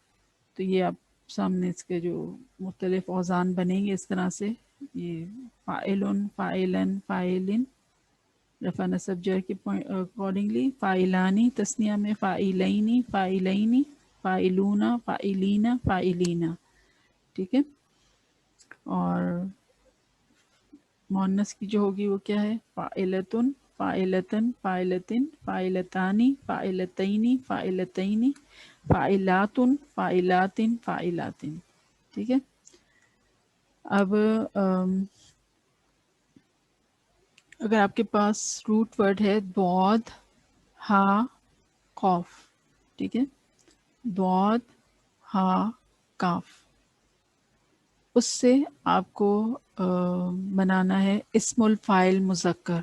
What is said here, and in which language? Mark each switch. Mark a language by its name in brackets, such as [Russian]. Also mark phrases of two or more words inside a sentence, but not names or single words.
[Urdu] تو یہ آپ سامنے اس کے جو مختلف اوزان بنیں گے اس طرح سے، یہ [Arabic] فاعلٌ، فاعلاً، فاعلٍ, [Urdu] رفع نصب جر کے اکارڈنگلی. [Arabic] فاعلانِ تثنیہ میں فاعلَینِ، فاعلَینِ، فاعلونَ، فاعلینَ، فاعلینَ. [Urdu] ٹھیک ہے، اور مؤنث کی جو ہوگی وہ کیا ہے? [Arabic] فاعلةٌ، فاعلةً، فاعلةٍ، فاعلتانِ، فاعلتَینِ، فاعلتَینِ، فاعلاتٌ، فاعلاتٍ، فاعلاتٍ. [Urdu] ٹھیک ہے، اب اگر آپ کے پاس [English] root word [Urdu] ہے ضاد، حا، کاف. ٹھیک ہے، ضاد، حا، کاف، اس سے آپ کو بنانا ہے اسم الفاعل مذکر.